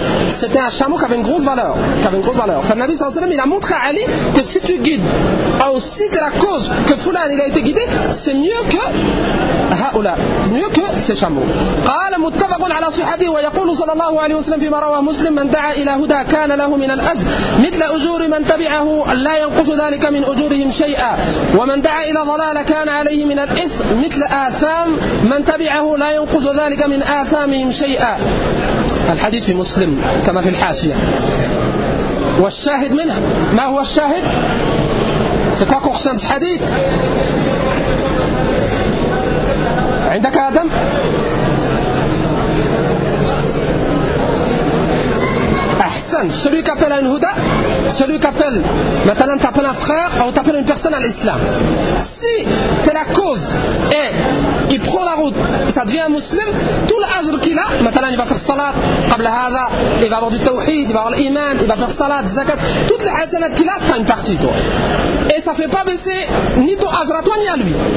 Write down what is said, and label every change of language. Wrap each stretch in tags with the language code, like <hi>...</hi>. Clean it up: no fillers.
<fr>C'était un chameau qui avait une grosse valeur. Le Nabi sallallahu alayhi wa sallam, il a montré à Ali que si tu guides, ou si tu es la cause que Fulan il a été guidé, c'est mieux que Haoula, mieux que ces chameaux.</fr> <ar>قال متفق على صحته ويقول صلى الله عليه وسلم فيما رواه مسلم من دعا الى هدى كان له من الاجر مثل اجور من تبعه لا ينقص ذلك من اجورهم شيئا ومن دعا الى ضلال كان عليه من الاثم مثل اثام من تبعه لا ينقص ذلك من اثامهم شيئا الحديث في مسلم كما في الحاشيه والشاهد منه ما هو الشاهد</ar> <fr>c'est quoi concernant ce hadith</fr> <ar>عندك ادم</ar> <fr>Celui qui appelle un Houda, celui qui appelle, maintenant tu appelles un frère ou tu appelles une personne à l'islam. Si tu es la cause et il prend la route, ça devient un musulman, tout l'ajr qu'il a, maintenant il va faire salat, il va avoir du tawhid, il va avoir l'imam, il va faire salat, zakat, toutes les hasanat qu'il a, tu as une partie toi. Et ça ne fait pas baisser ni ton ajr à toi ni à lui.</fr>